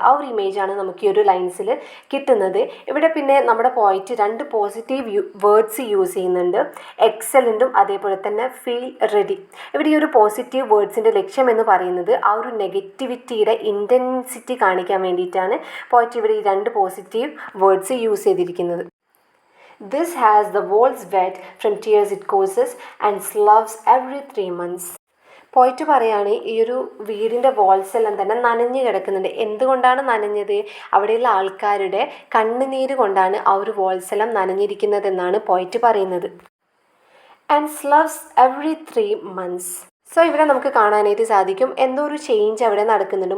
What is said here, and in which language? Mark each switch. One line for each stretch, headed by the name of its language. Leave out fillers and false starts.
Malayalam: ആ ഒരു ഇമേജാണ് നമുക്ക് ഈ ഒരു ലൈൻസിൽ കിട്ടുന്നത്. ഇവിടെ പിന്നെ നമ്മുടെ പോയിറ്റ് രണ്ട് പോസിറ്റീവ് വേർഡ്സ് യൂസ് ചെയ്യുന്നുണ്ട്, എക്സലൻറ്റും അതേപോലെ തന്നെ ഫീൽ റെഡി. ഇവിടെ ഈ ഒരു പോസിറ്റീവ് വേർഡ്സിൻ്റെ ലക്ഷ്യം എന്ന് പറയുന്നത് ആ ഒരു നെഗറ്റിവിറ്റിയുടെ ഇൻറ്റൻസിറ്റി കാണിക്കാൻ വേണ്ടിയിട്ടാണ് പോയിറ്റ് ഇവിടെ ഈ രണ്ട് പോസിറ്റീവ് വേർഡ്സ് യൂസ് ചെയ്തിരിക്കുന്നത്.
English: This has the walls wet from tears it causes and sloughs every 3 months.
Malayalam: പോയിട്ട് പറയാണ് ഈ ഒരു വീടിൻ്റെ വാൾസ് എല്ലാം തന്നെ നനഞ്ഞു കിടക്കുന്നുണ്ട്. എന്തുകൊണ്ടാണ് നനഞ്ഞത്, അവിടെയുള്ള ആൾക്കാരുടെ കണ്ണുനീര് കൊണ്ടാണ് ആ ഒരു വാൾസ് എല്ലാം നനഞ്ഞിരിക്കുന്നതെന്നാണ് പോയിട്ട് പറയുന്നത്.
English: And sloughs every 3 months.
Malayalam: സോ ഇവിടെ നമുക്ക് കാണാനായിട്ട് സാധിക്കും എന്തോ ഒരു ചേഞ്ച് അവിടെ നടക്കുന്നുണ്ട്.